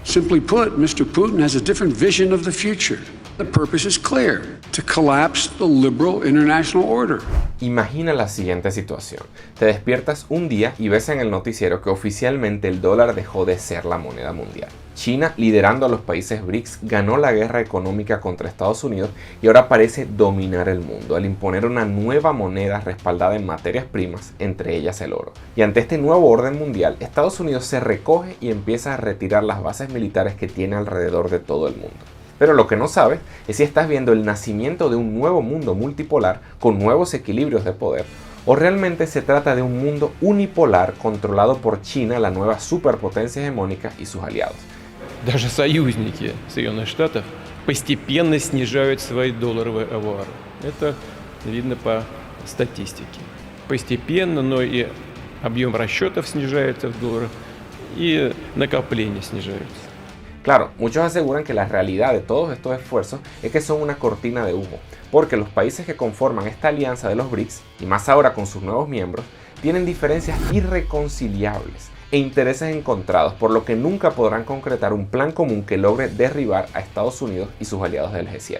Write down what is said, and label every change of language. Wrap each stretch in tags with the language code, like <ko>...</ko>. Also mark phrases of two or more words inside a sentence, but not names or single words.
<en>Simply put, Mr. Putin has a different vision of the future. The purpose is clear: to collapse the liberal international order.</en> <es>Imagina la siguiente situación. Te despiertas un día y ves en el noticiero que oficialmente el dólar dejó de ser la moneda mundial. China, liderando a los países BRICS, ganó la guerra económica contra Estados Unidos y ahora parece dominar el mundo al imponer una nueva moneda respaldada en materias primas, entre ellas el oro. Y ante este nuevo orden mundial, Estados Unidos se recoge y empieza a retirar las bases militares que tiene alrededor de todo el mundo. Pero lo que no sabes es si estás viendo el nacimiento de un nuevo mundo multipolar con nuevos equilibrios de poder, o realmente se trata de un mundo unipolar controlado por China, la nueva superpotencia hegemónica, y sus aliados.</es> <ru>Даже союзники Соединенных Штатов постепенно снижают свои долларовые авуары. Это видно по статистике. Постепенно, но и объем расчетов снижается в долларах, и накопления снижаются.</ru> <es>Claro, muchos aseguran que la realidad de todos estos esfuerzos es que son una cortina de humo, porque los países que conforman esta alianza de los BRICS, y más ahora con sus nuevos miembros, tienen diferencias irreconciliables e intereses encontrados, por lo que nunca podrán concretar un plan común que logre derribar a Estados Unidos y sus aliados del G7.</es>